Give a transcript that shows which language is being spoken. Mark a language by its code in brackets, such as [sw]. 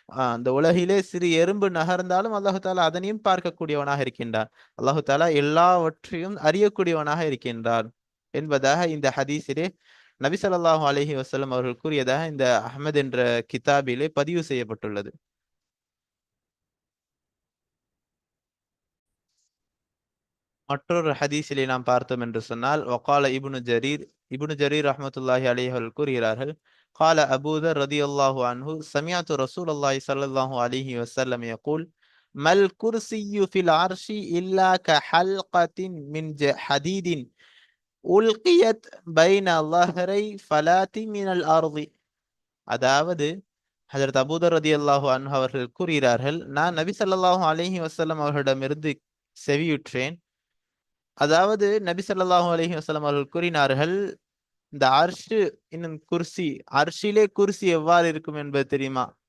[ta] அந்த உலகிலே சிறு எறும்பு நகர்ந்தாலும் அல்லாஹு தாலா அதனையும் பார்க்கக்கூடியவனாக இருக்கின்றான். அல்லாஹு தாலா எல்லாவற்றையும் அறியக்கூடியவனாக இருக்கின்றான் என்பதாக இந்த ஹதீஸிலே நபி ஸல்லல்லாஹு அலைஹி வஸல்லம் அவர்கள் கூறியதாக இந்த அஹ்மத் என்ற கிதாபிலே பதிவு செய்யப்பட்டுள்ளது. மற்றொரு ஹதீஸிலே நாம் பார்த்தோம் என்று சொன்னால் வகால இப்னு ஜரீர் ரஹ்மத்துல்லாஹி அலைஹி அவர்கள் கூறுகிறார்கள், [ar] قال أبو ذر رضي الله عنه سمعت رسول الله صلى الله عليه وسلم يقول ما الكرسي في العرش إلا كحلقة من حديد ألقيت بين ظهري فلات من الأرض. [ta] அதாவது ஹஜரத் அபூ தர் ரலியல்லாஹு அன்ஹு அவர்கள் கூறுகிறார்கள், நான் நபி ஸல்லல்லாஹு அலைஹி வஸல்லம் அவர்களிடமிருந்து செவியுற்றேன். அதாவது நபி ஸல்லல்லாஹு அலைஹி வஸல்லம் அவர்கள் கூறினார்கள், இந்த அர்ஷ் இன்னும் குர்சி, அர்ஷிலே குர்சி எவ்வாறு இருக்கும் என்பது தெரியுமா?